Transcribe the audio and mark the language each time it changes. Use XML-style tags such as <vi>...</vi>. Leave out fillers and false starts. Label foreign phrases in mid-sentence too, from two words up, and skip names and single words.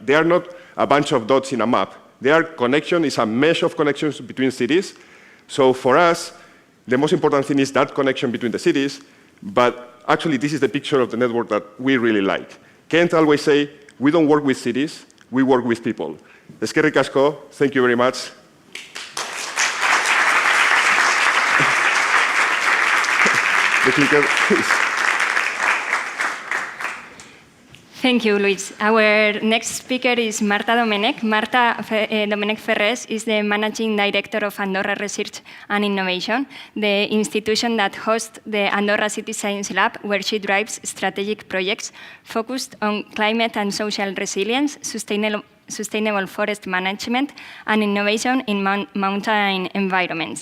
<en>They are not a bunch of dots in a map. Their connection is a mesh of connections between cities. So for us, the most important thing is that connection between the cities, but actually this is the picture of the network that we really like. Kent always say, we don't work with cities, we work with people.</en> <eu>Eskerrik asko,</eu> <en>thank you very much. The clicker, please. Thank you, Luis. Our next speaker is Marta Domenech. Marta Domenech Ferrés is the Managing Director of Andorra Research and Innovation, the institution that hosts the Andorra City Science Lab, where she drives strategic projects focused on climate and social resilience, sustainable forest management, and innovation in mountain environments.</en>